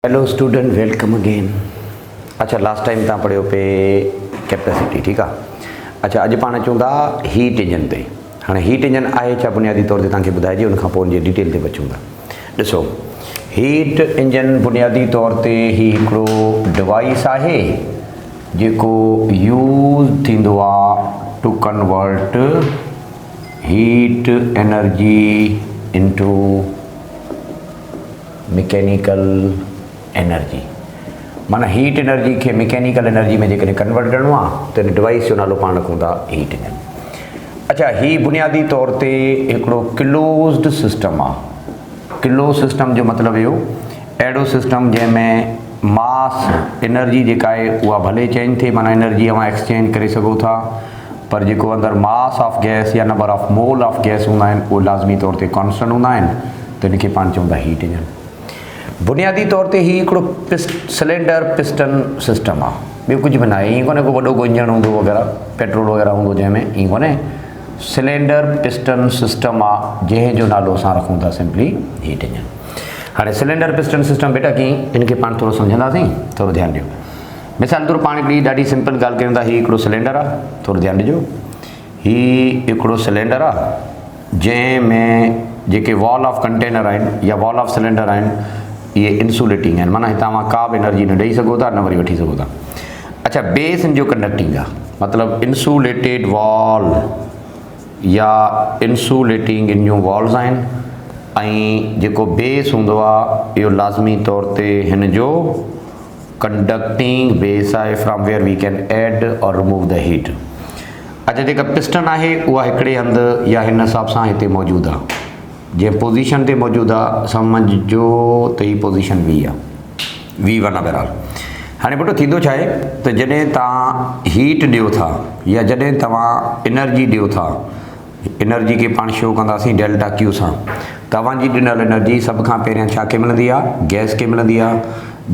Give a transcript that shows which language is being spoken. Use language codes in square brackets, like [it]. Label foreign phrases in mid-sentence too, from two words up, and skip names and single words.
[en] hello student, welcome again. [sd] अच्छा, [en] last time [sd] तव्हां पढ़ियो पे कैपेसिटी, ठीक आहे। अच्छा, अॼु पाण अचूं था [en] heat engine [sd] ते। हाणे [en] heat engine [sd] आहे छा बुनियादी तौर ते तव्हांखे ॿुधाइजे, उनखां पोइ उनजी डिटेल ते अचूं था। ॾिसो, [en] heat engine [sd] बुनियादी तौर ते ही हिकिड़ो डिवाइस आहे जेको यूज़ थींदो आहे [en] to convert heat energy into mechanical energy. [sd] माना [en] heat energy [sd] के [en] mechanical energy [sd] में जेकॾहिं कन्वर्ट करिणो आहे त डिवाइस जो नालो पाण रखूं था [en] heat engine. [sd] अच्छा, ही बुनियादी तौर ते हिकिड़ो [en] closed system [sd] आहे। [en] close system [sd] जो मतिलबु इहो, अहिड़ो सिस्टम जंहिंमें [en] mass energy [sd] जेका आहे उहा भले चेंज थिए, माना एनर्जी अवां एक्सचेंज करे सघो था, पर जेको अंदरि [en] mass of gas [sd] या [en] number of mole of gas [sd] हूंदा आहिनि उहे लाज़मी तौर ते कॉन्स्टेंट हूंदा आहिनि, त इनखे पाण चऊं था [en] heat engine. [sd] बुनियादी तौर ते ही हिकिड़ो [en] cylinder piston system [sd] आहे, ॿियो कुझु बि न आहे। ईअं कोन्हे को वॾो को इंजन हूंदो वग़ैरह, पेट्रोल वग़ैरह हूंदो जंहिंमें, ईअं कोन्हे। [en] cylinder piston system [sd] आहे जंहिंजो नालो असां रखूं था [en] simply heat engine. [sd] हाणे [en] cylinder piston system [sd] बेटा कीअं, इनखे पाण थोरो सम्झंदासीं, थोरो ध्यानु ॾियो। मिसाल तौरु पाण हिकिड़ी ॾाढी सिंपल ॻाल्हि कयूं था। हीउ हिकिड़ो सिलेंडर आहे, थोरो ध्यानु ॾिजो। हीउ हिकिड़ो सिलेंडर आहे जंहिंमें जेके [en] wall of container [sd] आहिनि या [en] wall of cylinder [sd] आहिनि इहे इंसुलेटिंग आहिनि, माना हितां मां का बि एनर्जी न ॾेई सघो था, न वरी वठी सघो था। अच्छा, बेस इन जो कंडक्टिंग आहे, मतिलबु [en] insulated wall [sd] या इंसुलेटिंग इन जूं वॉल्स आहिनि, ऐं जेको बेस हूंदो आहे इहो लाज़मी तौर ते हिन जो [en] conducting base [sd] आहे, [en] from where we can add or remove the heat. [sd] अच्छा, जेका पिस्टन आहे उहा हिकिड़े हंधि या हिन हिसाब सां हिते मौजूदु आहे, जंहिं पोज़ीशन ते मौजूदु आहे सम्झो त ही पोज़ीशन वी आहे, V1 आहे बहरहाल। हाणे बेटो थींदो छा आहे त जॾहिं तव्हां हीट ॾियो था या जॾहिं तव्हां एनर्जी ॾियो था, एनर्जी खे पाण शो कंदासीं [en] delta Q [sd] सां, तव्हांजी ॾिनल एनर्जी सभ खां पहिरियां छा खे मिलंदी आहे, गैस खे मिलंदी आहे।